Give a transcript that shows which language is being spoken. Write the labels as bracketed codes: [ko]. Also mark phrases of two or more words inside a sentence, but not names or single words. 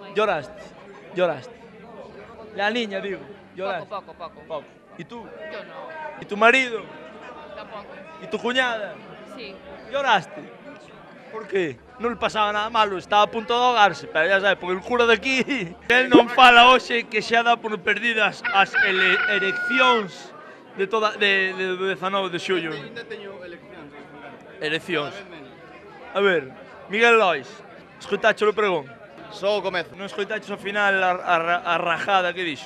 [es] Lloraste, lloraste. La niña, digo, lloraste. Poco. ¿Y tú? Yo no, ¿Y tu marido? tampoco. ¿Y tu cuñada? Sí. ¿Lloraste? ¿Por qué? Non le pasaba nada malo, estaba a punto de ahogarse, pero ya sabes, porque [gl] el cura de aquí, él non fala hoxe que xa dá por perdidas as eleccións de 19 de xullo. Eleccións. A ver, Miguel Lois, escoitache o pregón? Só o comezo. Non escoitaches ao final a rajada que dixo?